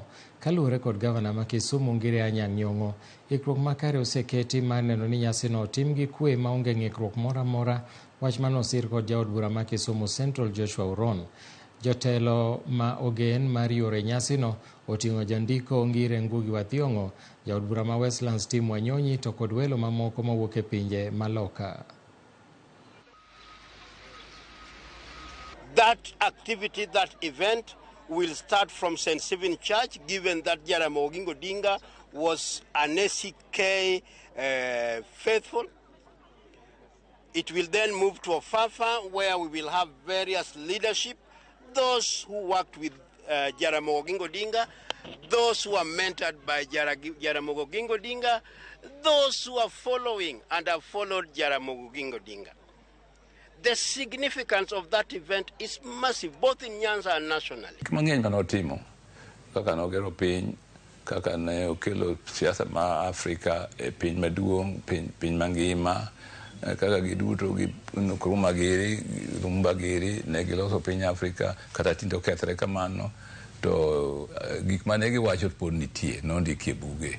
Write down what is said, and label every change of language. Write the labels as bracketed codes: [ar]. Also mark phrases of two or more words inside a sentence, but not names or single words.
[luo] Kaluwore kod gavana ma Kisumo Ngire Anyang' Nyong'o, ikruok makare oseketi mar neno ni nyasi no otim gi kwe maonge ng'ikruok moro amora, wach manosir kod jaod bura ma Kisumo Central Joshua Uron. Jotelo ma ogen mar yore nyasi no oting'o jandiko Ngire Ngugi wa Thiong'o, jaod bura ma Westlands Tim Wanyonyi to kod welo mamoko mawuok e pinje maloka. [en] That activity, that event will start from St. Stephen Church, given that Jaramogi Oginga Odinga was an ACK faithful. It will then move to Ofafa, where we will have various leadership, those who worked with Jaramogi Oginga Odinga, those who are mentored by Jaramogi Oginga Odinga, those who are following and have followed Jaramogi Oginga Odinga. The significance of that event is massive, both in Nyanza and nationally. [luo] Mang'eny kanotimo kaka nogero piny, kaka ne okelo siasa ma Afrika e piny maduong', piny mangima, kaka giduto gi rumbagiri ne giloso piny Afrika, kata tindo kethre kamano, to gik mane giwacho pod nitie, nondiki e buge.